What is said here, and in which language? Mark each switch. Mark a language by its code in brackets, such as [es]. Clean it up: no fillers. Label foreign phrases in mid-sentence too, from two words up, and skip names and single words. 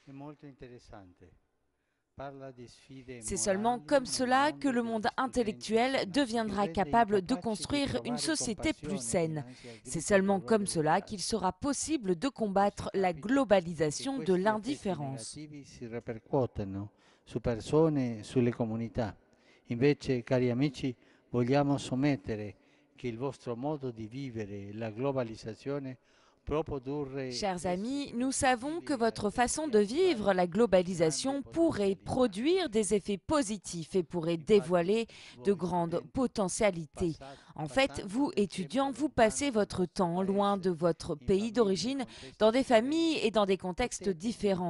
[fr] C'est seulement comme cela que le monde intellectuel deviendra capable de construire une société plus saine. C'est seulement comme cela qu'il sera possible de combattre la globalisation de l'indifférence. [it] Invece, cari amici, vogliamo sommettere che il vostro modo di vivere la globalizzazione. [fr] Chers amis, nous savons que votre façon de vivre la globalisation pourrait produire des effets positifs et pourrait dévoiler de grandes potentialités. En fait, vous, étudiants, vous passez votre temps loin de votre pays d'origine, dans des familles et dans des contextes différents.